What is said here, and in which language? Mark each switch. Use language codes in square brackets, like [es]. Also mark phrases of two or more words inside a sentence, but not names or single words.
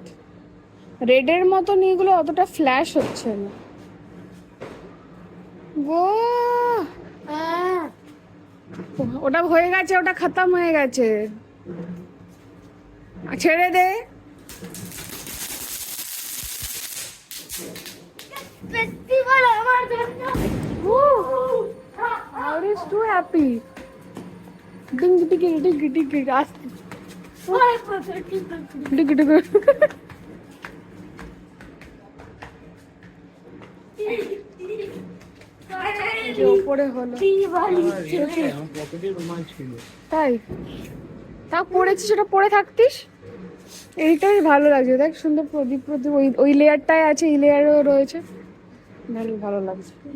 [bn] রেডের মতন এগুলো অতটা ফ্ল্যাশ হচ্ছে না গো। ওটা হয়ে গেছে, ওটা খতম হয়ে গেছে। ছেড়ে দে। ফেস্টিভ্যাল আমার জন্য। [en] How is too happy? Ding ding ding ding ding. [bn] আস্তে। Ding ding। যে ওপরে হলো। দিওয়ালি আমার পকেটে রুমাল ছিল। তাই তা পড়েছি, সেটা পরে থাকতিস। এইটাই ভালো লাগছে, দেখ সুন্দর প্রদীপ প্রদীপ ওই ওই লেয়ারটাই আছে, এই লেয়ারও রয়েছে, ভালো ভালো লাগছে।